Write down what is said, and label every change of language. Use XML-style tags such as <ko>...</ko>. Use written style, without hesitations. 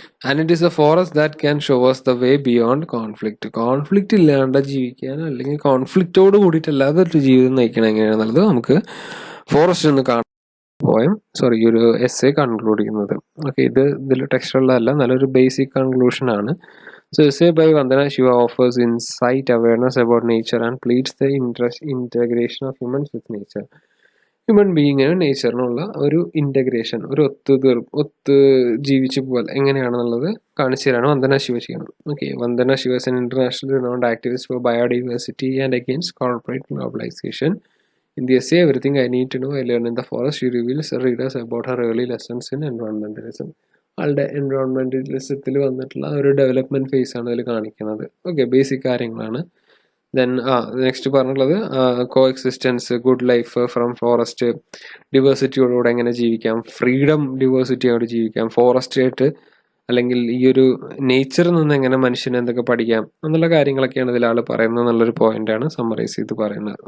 <en>And it is a forest that can show us the way beyond conflict.</en> <ml>Conflict ഇല്ലാണ്ട് ജീവിക്കാൻ, അല്ലെങ്കിൽ കോൺഫ്ലിക്റ്റോട് കൂടിയിട്ടല്ലാതെ ഒരു ജീവിതം നയിക്കണം എങ്ങനെയാണെന്നുള്ളത് നമുക്ക് ഫോറസ്റ്റ് നിന്ന് കാണാൻ ഈ ഒരു എസ്സേ കൺക്ലൂഡ് ചെയ്യുന്നത്. ഓക്കെ, ഇതിൽ ടെക്സ്റ്റുള്ളതല്ല, നല്ലൊരു ബേസിക് കൺക്ലൂഷൻ ആണ്.</ml> <en>So essay by Vandana Shiva offers insight, awareness about nature and pleads the integration of humans with nature.</en> <ml>Human ബീയിങ്ങിനും നേച്ചറിനുള്ള ഒരു ഇൻ്റഗ്രേഷൻ, ഒരു ഒത്ത് ജീവിച്ചു പോലെ എങ്ങനെയാണെന്നുള്ളത് കാണിച്ചു തരാണ് വന്ദന ശിവ ചെയ്യണം.</ml> <en>Okay, Vandana Shiva is an international renowned activist for biodiversity and against corporate globalisation. In the essay Everything I Need to Know I Learned in the Forest, she reveals her readers about her early lessons in environmentalism.</en> <ml>ആളുടെ എൻവയോൺമെന്റലിസത്തിൽ വന്നിട്ടുള്ള ഒരു development face ആണ് ഇതിൽ കാണിക്കുന്നത്. Okay, basic കാര്യങ്ങളാണ്. Then next പറഞ്ഞിട്ടുള്ളത് കോ existence, good life from forest, ഡിവേഴ്സിറ്റിയോടുകൂടെ എങ്ങനെ ജീവിക്കാം, ഫ്രീഡം ഡിവേഴ്സിറ്റിയോട് ജീവിക്കാം, ഫോറസ്റ്റ് ആയിട്ട് അല്ലെങ്കിൽ ഈ ഒരു നേച്ചറിൽ നിന്ന് എങ്ങനെ മനുഷ്യന് എന്തൊക്കെ പഠിക്കാം എന്നുള്ള കാര്യങ്ങളൊക്കെയാണ് ഇതിൽ ആൾ പറയുന്നത് എന്നുള്ളൊരു പോയിന്റാണ് സമ്മറൈസ് ചെയ്ത് പറയുന്നത്.</ml>